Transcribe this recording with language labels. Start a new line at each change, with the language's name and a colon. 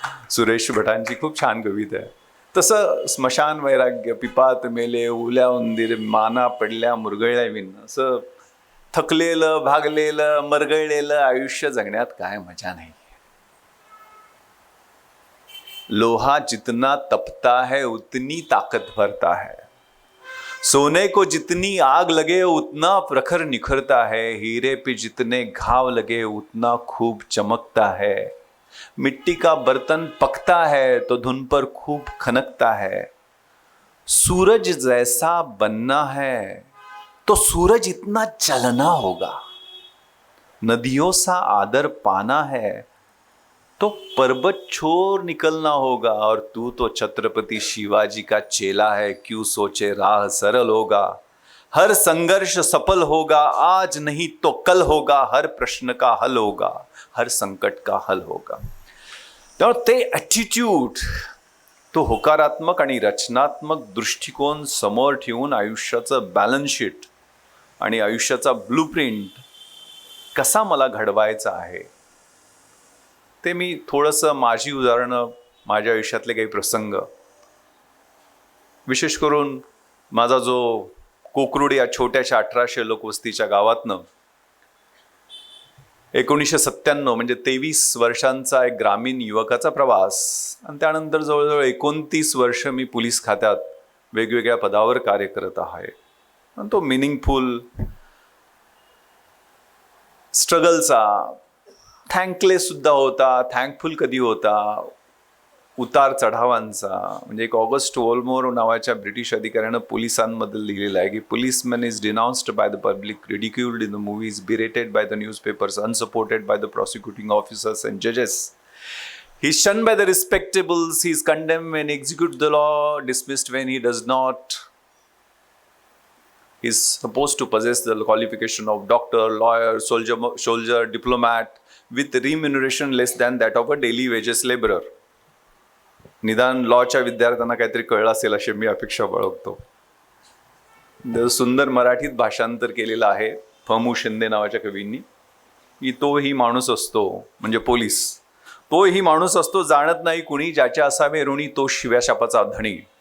Marathi: सुरेश भटांची खूप छान कविता आहे. तसं स्मशान वैराग्य, पिपात मेले उल्या उंदीर, माना पडल्या मुरगळल्या विण. असं थकलेलं, भागलेलं, मरगळलेलं आयुष्य जगण्यात काय मजा नाही.
Hindi: लोहा जितना तपता है उतनी ताकत भरता है, सोने को जितनी आग लगे उतना प्रखर निखरता है, हीरे पे जितने घाव लगे उतना खूब चमकता है, मिट्टी का बर्तन पकता है तो धुन पर खूब खनकता है, सूरज जैसा बनना है तो सूरज इतना जलना होगा, नदियों सा आदर पाना है तो पर्वत छोर निकलना होगा, और तू तो छत्रपति शिवाजी का चेला है, क्यों सोचे राह सरल होगा, हर संघर्ष सफल होगा, आज नहीं तो कल होगा, हर प्रश्न का हल होगा, हर संकट का हल होगा.
Marathi: त्यामुळे ते ॲटिट्यूड, तो होकारात्मक आणि रचनात्मक दृष्टिकोन समोर ठेवून आयुष्याचं बॅलन्स शीट आणि आयुष्याचा ब्लूप्रिंट कसा मला घडवायचा आहे, ते मी थोडंसं माझी उदाहरणं, माझ्या आयुष्यातले काही प्रसंग, विशेष करून माझा जो कोकरूड या छोट्याशा 1800 लोकवस्तीच्या गावातनं 1997 म्हणजे 23 वर्षांचा एक ग्रामीण युवकाचा प्रवास, आणि त्यानंतर जवळजवळ 29 वर्ष मी पोलीस खात्यात वेगवेगळ्या पदावर कार्य करत आहे. आणि तो मिनिंगफुल स्ट्रगलचा, थँकलेस सुद्धा होता, थँकफुल कधी होता, उतार चढावांचा. म्हणजे एक ऑगस्ट वॉलमोर नावाच्या ब्रिटिश अधिकाऱ्यानं पोलिसांबद्दल लिहिलेलं आहे की
English: Policeman is डिनाउन्स्ड by the public, रिडिक्युल्ड in the movies, बिरेटेड by the newspapers, unsupported by the प्रॉसिक्युटिंग officers and जजेस. He is shunned by the respectables, he is condemned when he executes the law, dismissed when he does not. He is supposed to possess the qualification of doctor, lawyer, soldier, diplomat with remuneration less than that of a daily wages laborer.
Marathi: निदान लॉच्या विद्यार्थ्यांना काहीतरी कळलं असेल अशी मी अपेक्षा बाळगतो. सुंदर मराठीत भाषांतर केलेलं आहे फमू शिंदे नावाच्या कवींनी, की तोही माणूस असतो म्हणजे पोलीस, तोही माणूस असतो जाणत नाही कुणी, ज्याच्या असावे ऋणी तो शिव्या शापाचा धणी.